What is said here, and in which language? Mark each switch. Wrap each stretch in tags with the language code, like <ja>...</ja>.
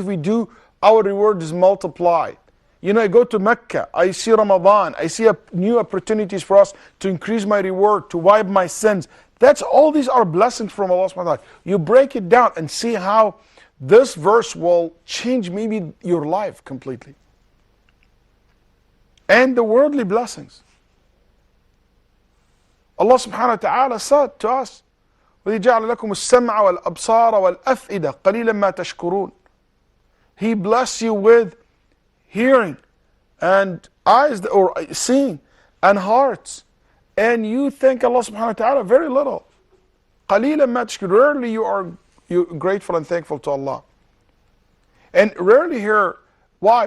<en>If we do, our reward is multiplied. You know, I go to Mecca, I see Ramadan, I see new opportunities for us to increase my reward, to wipe my sins. That's all these are blessings from Allah subhanahu wa ta'ala. You break it down and see how this verse will change maybe your life completely. And the worldly blessings. Allah subhanahu wa ta'ala said to us,</en> <ar>وَإِذْ جَعَلَ لَكُمُ السَّمْعَ وَالْأَبْصَارَ وَالْأَفْئِدَةَ قَلِيلًا مَا تَشْكُرُونَ.</ar> <en>He bless you with hearing and eyes, or seeing, and hearts, and you thank Allah subhanahu wa ta'ala very little.</en> <ar>قَلِيلًا مَا تَشْكُرُونَ.</ar> <en>Rarely you are grateful and thankful to Allah. And rarely here, why?</en>